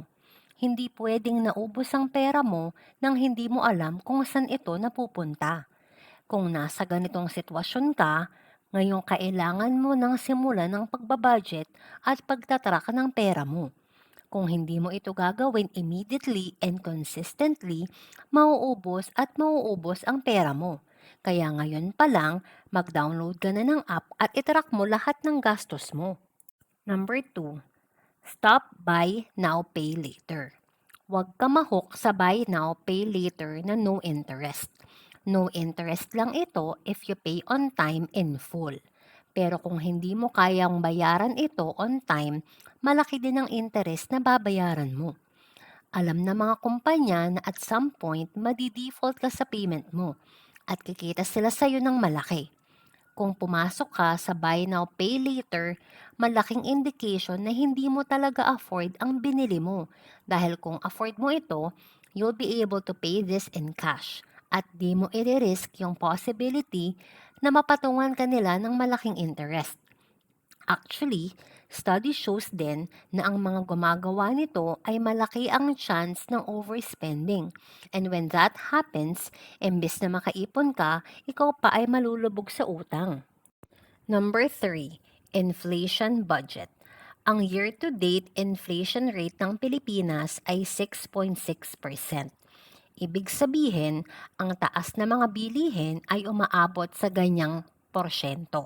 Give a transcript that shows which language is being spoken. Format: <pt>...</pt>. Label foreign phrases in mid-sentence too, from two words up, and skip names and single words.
<tl>Hindi pwedeng naubos ang pera mo nang hindi mo alam kung saan ito napupunta. Kung nasa ganitong sitwasyon ka, ngayong kailangan mo nang simulan ng pagbabudget at pagtatrack ng pera mo. Kung hindi mo ito gagawin</tl> <en>immediately and consistently,</en> <tl>mauubos ang pera mo. Kaya ngayon pa lang, mag-download ka na ng app at itrack mo lahat ng gastos mo.</tl> <en>Number 2, stop buy now pay later.</en> <tl>Huwag ka ma-hook sa</tl> <en>buy now pay later</en> <tl>na</tl> <en>no interest. No interest</en> <tl>lang ito</tl> <en>if you pay on time in full.</en> <tl>Pero kung hindi mo kayang bayaran ito</tl> <en>on time,</en> <tl>malaki din ang interest na babayaran mo. Alam na mga kumpanya na</tl> <en>at some point</en> <tl>madi-default ka sa payment mo at kikita sila sa'yo ng malaki. Kung pumasok ka sa</tl> <en>buy now pay later,</en> <tl>malaking indication na hindi mo talaga afford ang binili mo. Dahil kung afford mo ito,</tl> <en>you'll be able to pay this in cash.</en> <tl>At di mo i-risk yung possibility na mapatungan ka nila ng malaking interest. Actually,</tl> <en>study shows</en> <tl>din na ang mga gumagawa nito ay malaki ang chance ng overspending.</tl> <en>And when that happens,</en> <tl>imbes na makaipon ka, ikaw pa ay malulubog sa utang.</tl> <en>Number 3, inflation budget.</en> <tl>Ang</tl> <en>year-to-date inflation rate</en> <tl>ng Pilipinas ay 6.6%. Ibig sabihin, ang taas na mga bilihin ay umaabot sa ganyang porsyento.</tl>